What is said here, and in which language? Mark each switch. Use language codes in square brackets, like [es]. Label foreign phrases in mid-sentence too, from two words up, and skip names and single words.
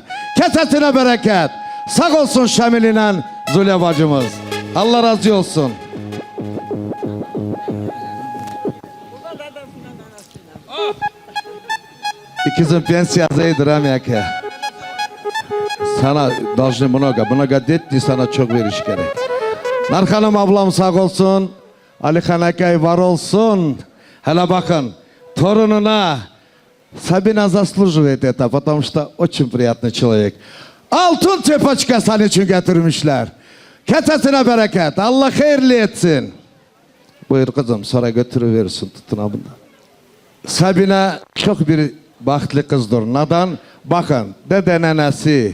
[tr] Kesesine bereket. Sağ olsun Şamil ile Zule bacımız. Allah razı olsun. İkizin pensiyasıydır amyake. Sana [ru] должны много детей [tr] sana çok veriş gerek. Narkanım ablam sağ olsun. [ru] Ali Hanakay [tr] var olsun. Hele bakın torununa [ru] Sabina заслуживает это, потому что очень приятный человек. [tr] Altın tepaçka senin için getirmişler. Kesesine bereket. Allah hayırlı etsin. Buyur kızım sonra götürüverirsin tutun abında. Sabina çok bir bahtlı kızdır. Neden? Bakın dede nenesi.